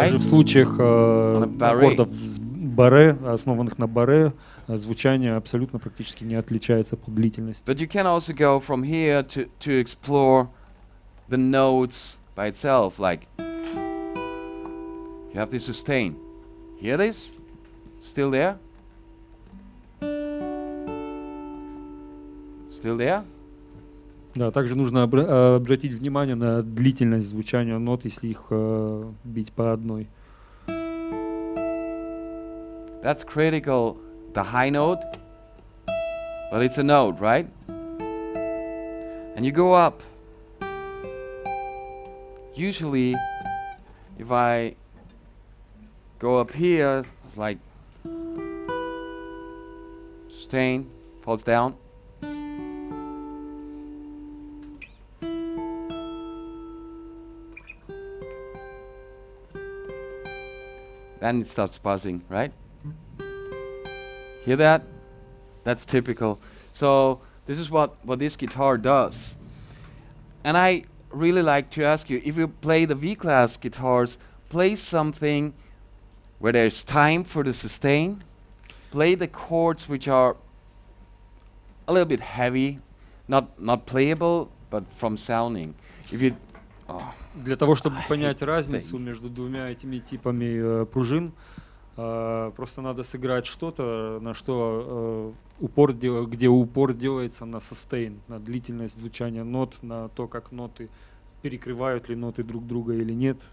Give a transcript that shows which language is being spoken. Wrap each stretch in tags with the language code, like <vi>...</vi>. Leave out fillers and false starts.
<ru>Даже в случаях аккордов с баре, основанных на баре, звучание абсолютно практически не отличается по длительности.</ru> <en>But you can also go from here to explore the notes by itself, like you have the sustain. Hear this? Still there? Still there?</en> <ru>Да, также нужно обратить внимание на длительность звучания нот, если их бить по одной.</ru> <en>That's critical, the high note, but it's a note, right? And you go up. Usually, if I go up here, it's like sustain, falls down. Then it starts buzzing, right? Hear that? That's typical. So this is what this guitar does. And I really like to ask you, if you play the V-class guitars, play something where there's time for the sustain. Play the chords which are a little bit heavy, not playable, but from sounding. If you</en> <ru>Для того, чтобы понять разницу между двумя этими типами пружин, просто надо сыграть что-то, на что где упор делается на sustain, на длительность звучания нот, на то, как ноты перекрывают ли ноты друг друга или нет.</ru>